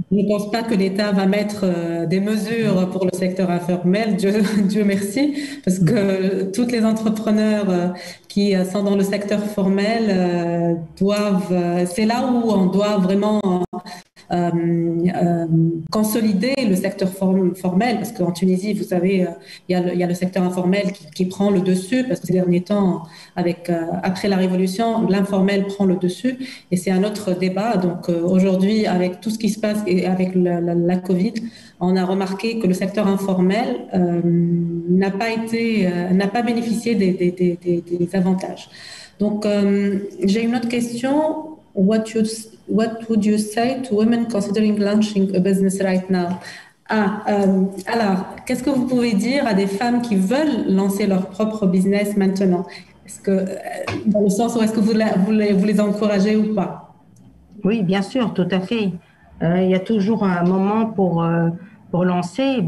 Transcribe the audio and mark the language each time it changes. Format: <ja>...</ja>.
<fr>Je ne pense pas que l'État va mettre des mesures pour le secteur informel, Dieu, Dieu merci, parce que tous les entrepreneurs qui sont dans le secteur formel doivent, c'est là où on doit vraiment euh, consolider le secteur formel, parce qu'en Tunisie, vous savez, il y a le secteur informel qui prend le dessus, parce que ces derniers temps, après la révolution, l'informel prend le dessus, et c'est un autre débat. Donc aujourd'hui, avec tout ce qui se passe et avec la Covid, on a remarqué que le secteur informel n'a pas bénéficié des avantages. Donc, j'ai une autre question.</fr> <en>What would you say to women considering launching a business right now?</en> <fr>Alors, qu'est-ce que vous pouvez dire à des femmes qui veulent lancer leur propre business maintenant? Est-ce que, dans le sens où est-ce que vous les encouragez ou pas? Oui, bien sûr, tout à fait. Il y a toujours un moment pour lancer.</fr>